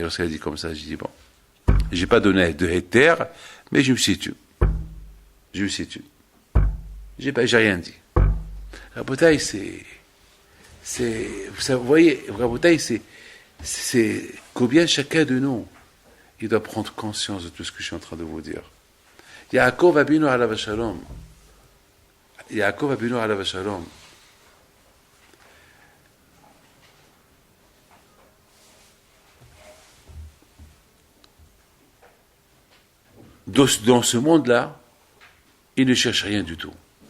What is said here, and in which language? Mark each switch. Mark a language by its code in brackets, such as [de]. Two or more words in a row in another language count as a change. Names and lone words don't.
[fr] Lorsqu'elle a dit comme ça, j'ai dit, bon, j'ai pas donné de héter, mais je me situe. J'ai rien dit. Rabotaï, vous voyez, Rabotaï, c'est combien chacun de nous, il doit prendre conscience de tout ce que je suis en train de vous dire. [he] יעקב אבינו עליו השלום. [fr] Dans ce monde-là, il ne cherche rien du tout.